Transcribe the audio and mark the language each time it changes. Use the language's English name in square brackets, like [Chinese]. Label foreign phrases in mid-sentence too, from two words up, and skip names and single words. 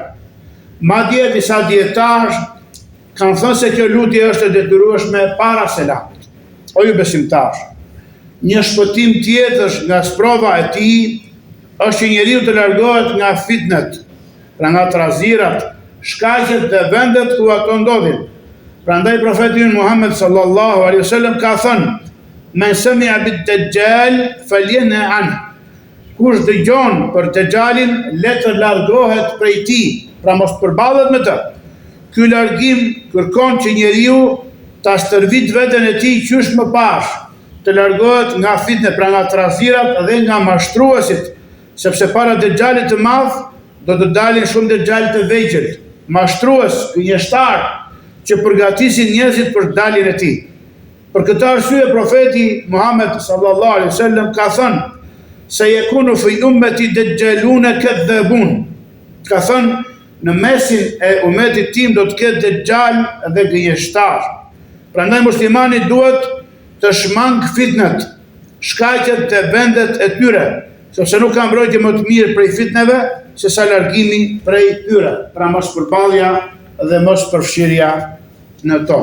[Albanian] Madje disa dietarë kanë thënë se kjo lutje është e detyrueshme para selamit. O ju besimtar, një shpëtim tjetër nga sprova e tij është që njeriu të largohet nga fitnet, pra nga trazirat, shkaqet dhe vendet ku ato ndodhin. Prandaj profeti Muhammed [Arabic] صلى الله عليه وسلم [Albanian] ka thënë: [Arabic] "من سمع بالدجال فلينأ عنه." [Albanian] Kush dëgjon për Dejjalin, le të largohet prej tij, pra mos përballet me të. ky largim kërkon që njeriu ta stërvit veten e tij qysh më pash, të largohet nga fitne, pra nga trazirat dhe nga mashtruesit, sepse para Dejjalit të madh do të dalin shumë Dejjal të vegjël, mashtrues, gënjeshtar, që përgatisin njerëzit për daljen e tij. Për këtë arsye profeti Muhammed [Arabic] صلى الله عليه وسلم [Albanian] ka thënë se [Arabic] يكون في أمتي دجالون كذابون. [Albanian] Ka thënë në mesin e umetit tim do të ketë Dejjal dhe gënjeshtar. Prandaj muslimani duhet të shmang fitnet, shkaqet të vendet e tyre, sepse nuk ka mbrojtje më të mirë prej fitneve se sa largimi prej tyre, pra mos përballja dhe mos përfshirja në to.